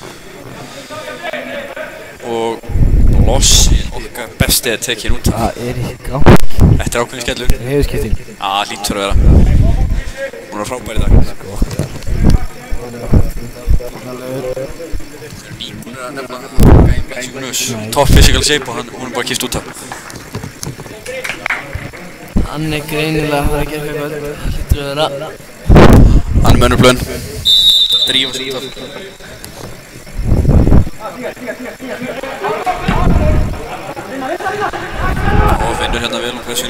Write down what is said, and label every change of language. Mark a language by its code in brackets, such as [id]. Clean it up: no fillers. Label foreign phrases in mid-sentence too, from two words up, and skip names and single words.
[is] Og Lossi, okkar besti er tekinn út. Það er í gang. Þetta er ákveðin skellur. Heiðurskipting. Hlýtur að vera. Hún er frábær í dag. Hún er að nefna [en] top physical shape [is] og hún er bara kippt út af. Hann er greinilega að fara að gera eitthvað. Hlýtur að vera. Hann er með önnur plön. Drífa sig út af. Og finnur hérna vel á pressunni.